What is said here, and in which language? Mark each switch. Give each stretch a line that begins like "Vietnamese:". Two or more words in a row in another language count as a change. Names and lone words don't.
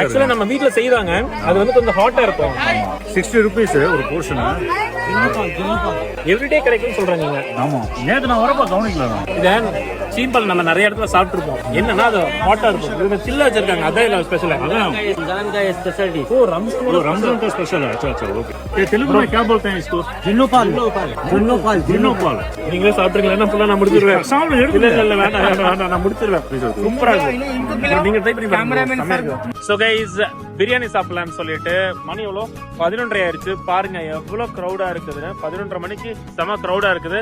Tamil: ஆக்சுவலா நம்ம வீட்ல செய்வாங்க, அது வந்து கொஞ்சம் ஹாட்டா இருக்கும். 60 rupees ஒரு போர்ஷன். எவ்ரிடே கிடைக்கும்னு சொல்றாங்க. ஆமா, நேத்து நான் வரப்ப கவனிக்கலாம். இத சீம்பால் நம்ம நிறைய இடத்துல சாப்பிட்டுருப்போம். என்னன்னா அது ஹாட்டா இருக்கும். இவங்க சில்ல வச்சிருக்காங்க, அதான் இல்ல ஸ்பெஷல். அதான் ஸ்பெஷாலிட்டி.
Hindi: ஓ रमजान का स्पेशल है. अच्छा ओके. ये तेलुगु में क्या बोलते हैं इसको? जिन्नोपाल.
Tamil: நீங்களே சாப்பிடுறீங்களா? என்ன ஃபுல்லா நான் முடிச்சிருவேன். இல்ல வேண்டாம் நான் முடிச்சிருவேன். சூப்பரா இருக்கு. நீங்க ட்ரை பண்ணி பாருங்க.
English: so guys,
Tamil: பிரியாணி சாப்பிடலாம்னு சொல்லிட்டு மணி எவ்வளோ 11:30 ஆயிடுச்சு. பாருங்க எவ்வளவு க்ரௌடா இருக்குதுன்னு. 11:30 மணிக்கு செம க்ரௌடா இருக்குது.